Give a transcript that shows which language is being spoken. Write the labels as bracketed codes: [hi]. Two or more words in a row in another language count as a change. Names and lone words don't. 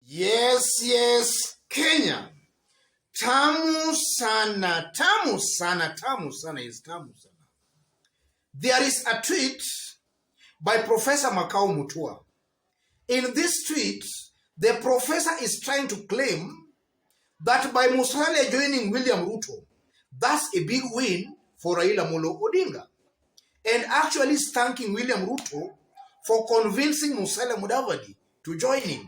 [en] Yes, Kenya. [sw] Tamu sana, tamu sana, tamu sana is tamu sana. [en] There is a tweet by Professor Makau Mutua. In this tweet, the professor is trying to claim that by Musalia joining William Ruto, that's a big win for Raila Amolo Odinga, and actually thanking William Ruto for convincing Musalia Mudavadi to join him.